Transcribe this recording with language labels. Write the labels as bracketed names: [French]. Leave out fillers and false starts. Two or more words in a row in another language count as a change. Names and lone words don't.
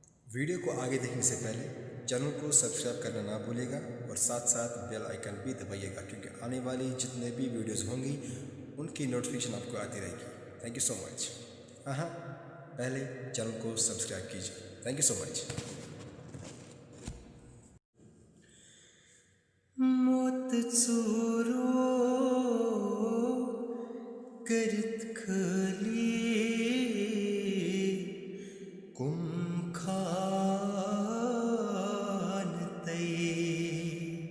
[Hindi] वीडियो को आगे देखने से पहले चैनल को सब्सक्राइब करना ना भूलिएगा और साथ साथ बेल आइकन भी दबाइएगा, क्योंकि आने वाली जितने भी वीडियोस होंगी उनकी नोटिफिकेशन आपको आती रहेगी। [English] thank you so much. [Hindi] हाँ, पहले चैनल को सब्सक्राइब कीजिए। [English] thank you so much. मोत चोरो करत खली कुम खान तई